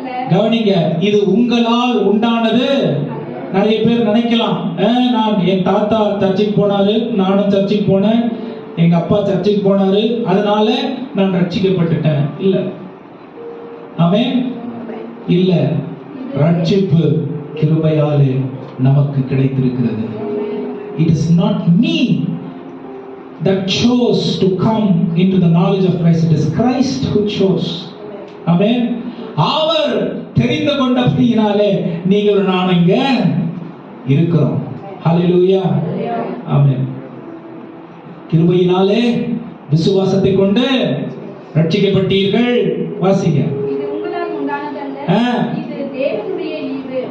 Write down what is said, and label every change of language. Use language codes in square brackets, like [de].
[ta] கவனிங்க, இது உங்களால் உண்டானது. நிறைய பேர் நினைக்கலாம், நான் என் தாத்தா சர்ச்சுக்கு போனாரு, நானும் சர்ச்சுக்கு போனேன், எங்க அப்பா சர்ச்சுக்கு போனாரு, அதனால நான் ரட்சிக்கப்பட்டுட்டேன். இல்ல. ஆமென். இல்ல, ரட்சிப்பு கிருபையாலே நமக்கு கிடைத்திருக்கிறது. [en] It is not me that chose to come into the knowledge of Christ. It is Christ who chose. Amen. [ta] அவர் தெரிந்து கொண்டபடியினாலே நீங்கள் நான் இங்க இருக்கிறோம். ஹல்லேலூயா. ஆமென். கிருபையினாலே விசுவாசத்தை கொண்டு ரட்சிக்கப்பட்டீர்கள். வாசிங்க. இது உங்களால் உண்டானதல்ல, இது தேவனுடைய ஈவு.